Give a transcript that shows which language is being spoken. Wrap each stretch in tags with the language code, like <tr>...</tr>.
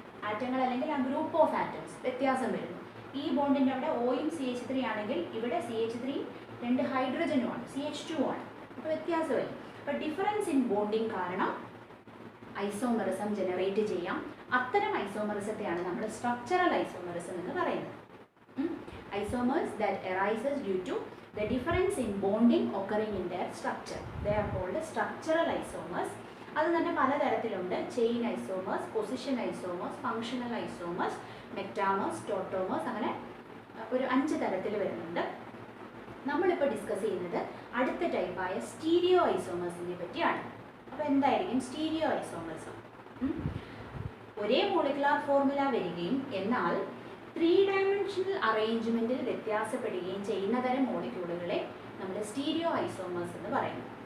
<ml>ആറ്റങ്ങൾ അല്ലെങ്കിൽ ആ ഗ്രൂപ്പ് ഓഫ് ആറ്റംസ് വ്യത്യാസം വരുന്നു. ഈ ബോണ്ടിൻ്റെ അവിടെ ഓയും CH3 ആണെങ്കിൽ ഇവിടെ CH3 2 ഹൈഡ്രജനുമാണ്, CH2 ആണ്. അപ്പോൾ വ്യത്യാസമല്ലേ. അപ്പോൾ ഡിഫറൻസ് ഇൻ ബോണ്ടിങ് കാരണം ഐസോമറിസം ജനറേറ്റ് ചെയ്യാം. അത്തരം ഐസോമറിസത്തെയാണ് നമ്മൾ സ്ട്രക്ചറൽ ഐസോമറിസം എന്ന് പറയുന്നത്.</ml> <en>Isomers that arises due to the difference in bonding occurring in their structure, they are called structural isomers.</en> <ml>അത് തന്നെ പലതരത്തിലുണ്ട്. Chain isomers, position isomers, functional isomers, മെറ്റാമേഴ്സ്, ടോട്ടോമേഴ്സ്, അങ്ങനെ ഒരു 5 തരത്തിൽ വരുന്നുണ്ട്. നമ്മളിപ്പോൾ ഡിസ്കസ് ചെയ്യുന്നത് അടുത്ത ടൈപ്പായ സ്റ്റീരിയോ ഐസോമേഴ്സിനെ പറ്റിയാണ്. അപ്പോൾ എന്തായിരിക്കും സ്റ്റീരിയോ ഐസോമേഴ്സ്? ഒരേ മോളിക്കുലാർ ഫോർമുല വരികയും എന്നാൽ 3 ഡയമെൻഷണൽ അറേഞ്ച്മെൻറ്റിൽ വ്യത്യാസപ്പെടുകയും ചെയ്യുന്ന തരം മോളിക്യൂളുകളെ നമ്മൾ സ്റ്റീരിയോ ഐസോമേഴ്സ് എന്ന് പറയുന്നു.</ml>